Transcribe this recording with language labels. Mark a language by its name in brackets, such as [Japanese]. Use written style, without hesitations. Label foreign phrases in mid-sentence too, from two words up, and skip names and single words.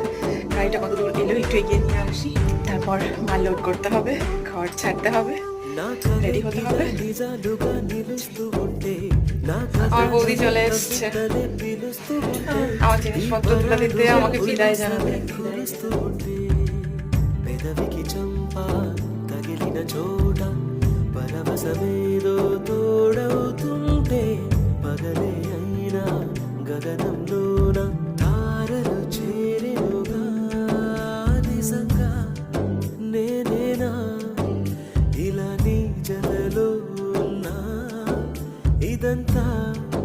[Bangla] গাড়িটা কত দূর এলো একটু এগিয়ে নিয়ে আসি, তারপর মাল লোড করতে হবে, ঘর ছাড়তে হবে, রেডি হতে হবে। আমার বৌদি চলে এসছে আমার জিনিসপত্র তুলে দিতে, আমাকে বিদায় জানাবে। [Telugu] పెదవికి చంప తగిలిన చోట పరవశమేదో తోడవుతుంటే పగలే అయినా గగనంలోన తారలు చేరేనుగా నిజంగా నేనేనా ఇలా నీ జతలో ఉన్నా ఇదంతా